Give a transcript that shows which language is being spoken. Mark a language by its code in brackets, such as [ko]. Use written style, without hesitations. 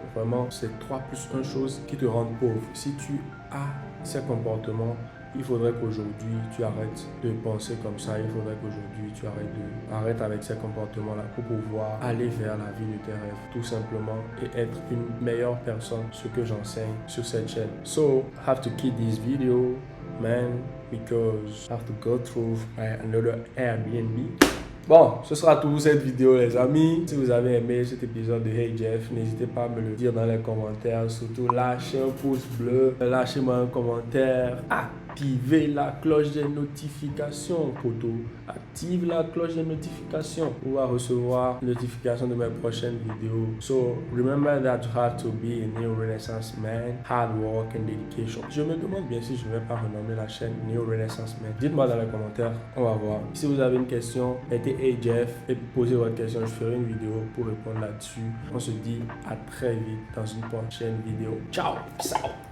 [fr] Vraiment, c'est 3+1 choses qui te rendent pauvre. Si tu as ces comportements, il faudrait qu'aujourd'hui tu arrêtes de penser comme ça. Il faudrait qu'aujourd'hui tu arrêtes avec ces comportements-là pour pouvoir aller vers la vie de tes rêves, tout simplement, et être une meilleure personne, ce que j'enseigne sur cette chaîne. [en] So, I have to keep this video, man, because I have to go through another Airbnb. [fr] Bon, ce sera tout pour cette vidéo les amis. Si vous avez aimé cet épisode de Hey Jeff, n'hésitez pas à me le dire dans les commentaires. Surtout, lâchez un pouce bleu, lâchez-moi un commentaire. Activez la cloche des notifications, poto. Active la cloche des notifications pour recevoir les notifications de mes prochaines vidéos. [en] So, remember that you have to be a Neo Renaissance Man, hard work and dedication. [fr] Je me demande bien si je ne vais pas renommer la chaîne Neo Renaissance Man. Dites-moi dans les commentaires, on va voir. Si vous avez une question, mettez Hey Jeff et posez votre question. Je ferai une vidéo pour répondre là-dessus. On se dit à très vite dans une prochaine vidéo. Ciao, [en] peace out.